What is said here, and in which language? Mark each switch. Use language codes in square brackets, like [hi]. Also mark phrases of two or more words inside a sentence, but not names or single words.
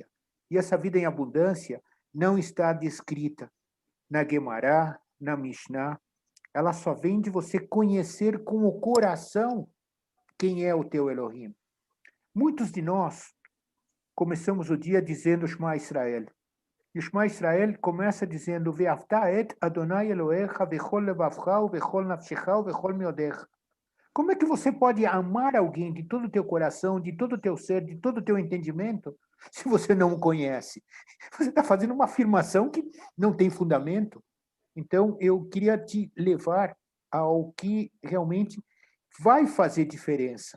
[pt] E essa vida em abundância não está descrita na Guemará, na Mishnah. Ela só vem de você conhecer com o coração quem é o teu Elohim. Muitos de nós começamos o dia dizendo Shema Israel. E o Shema Israel começa dizendo [he] ואהבת את אדני אלהיך ובכל לבבך ובכל נפשך ובכל מאדך. [pt] Como é que você pode amar alguém de todo o teu coração, de todo o teu ser, de todo o teu entendimento, se você não o conhece? Você está fazendo uma afirmação que não tem fundamento. Então, eu queria te levar ao que realmente vai fazer diferença.